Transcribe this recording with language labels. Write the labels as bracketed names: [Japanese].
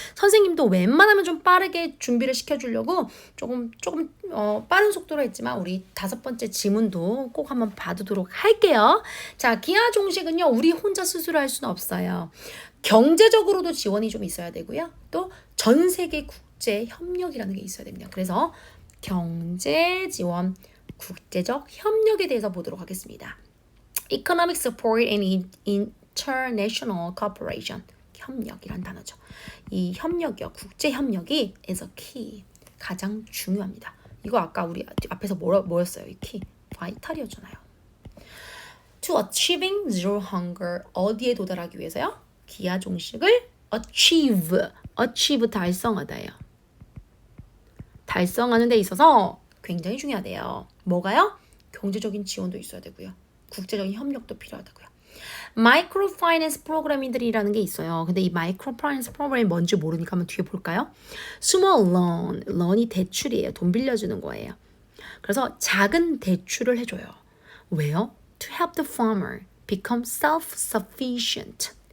[Korean] 선생님도 웬만하면 좀 빠르게 준비를 시켜주려고 조금 빠른 속도로 했지만, 우리 5번째 지문도 꼭 한번 봐두도록 할게요. 자, 기하 종식은요, 우리 혼자 스스로 할 수는 없어요. 경제적으로도 지원이 좀 있어야 되고요. 또 전 세계 국제 협력이라는 게 있어야 됩니다. 그래서 경제 지원, 국제적 협력에 대해서 보도록 하겠습니다. [English] Economic support and international cooperation. [Korean] 협력이란 단어죠. 이 협력이요. 국제 협력이 [English] is a key. [Korean] 가장 중요합니다. 이거 아까 우리 앞에서 뭐였어요? 이 key. vital이었잖아요. [English] To achieving zero hunger. [Korean] 어디에 도달하기 위해서요? 기하 종식을 achieve 달성하다예요. 달성하는 데 있어서 굉장히 중요하대요. 뭐가요? 경제적인 지원도 있어야 되고요. 국제적인 협력도 필요하다고요. 마이크로파이낸스 프로그램들이라는 게 있어요. 근데 이 마이크로파이낸스 프로그램이 뭔지 모르니까 한번 뒤에 볼까요? Small loan이 대출이에요. 돈 빌려주는 거예요. 그래서 작은 대출을 해줘요. 왜요? [English] To help the farmer become self-sufficient.